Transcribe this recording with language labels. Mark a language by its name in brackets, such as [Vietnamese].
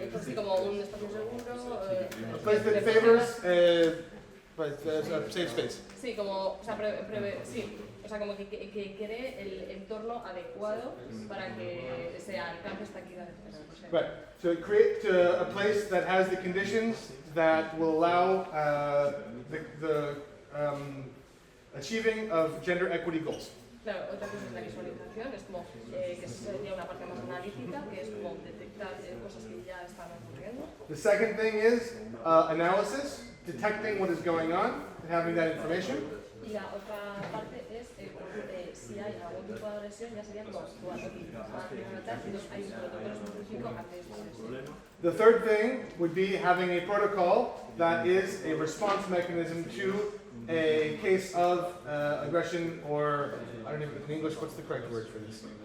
[Spanish] Así como un espacio seguro. [English] A place that favors a safe space. [Spanish] Sí, como, o sea, sí, o sea, como que cree el entorno adecuado para que se alcance esta equidad de género. [English] Right. So create a place that has the conditions that will allow the achieving of gender equity goals. [Spanish] Claro, otra cosa es la visualización, es como que sería una parte más analítica, que es como detectar cosas que ya están ocurriendo. [English] The second thing is analysis, detecting what is going on, and having that information. [Spanish] Y la otra parte es si hay algún tipo de agresión, ya sería como actuar. Hay un protocolo específico ante esa agresión. [English] The third thing would be having a protocol that is a response mechanism to a case of aggression, or I don't even in English, what's the correct word for this?